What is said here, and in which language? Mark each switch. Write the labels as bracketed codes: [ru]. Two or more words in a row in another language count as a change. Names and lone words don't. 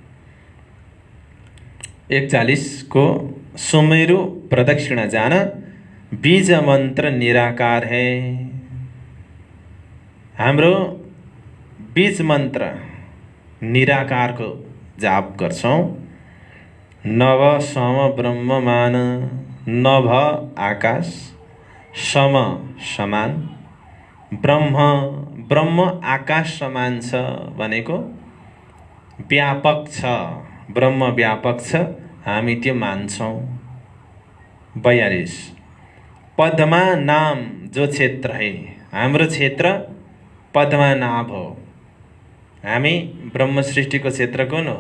[hi] 41 को सुमेरु प्रदक्षिणा जान, बीज मन्त्र निराकार है। [ne] हाम्रो बीज मन्त्र निराकारको जाप गर्छौँ। [hi] नभ सम ब्रह्म मान, [ne] नभ आकाश, सम समान, ब्रह्म ब्रह्म आकाश समान छ भनेको व्यापक छ, ब्रह्म व्यापक छ, हामी त्यो मान्छौँ। 42 [hi] पद्मा नाम जो क्षेत्र है, [ne] हाम्रो क्षेत्र पद्मा नाभ हो। हामी ब्रह्म सृष्टिको क्षेत्र कुन हो?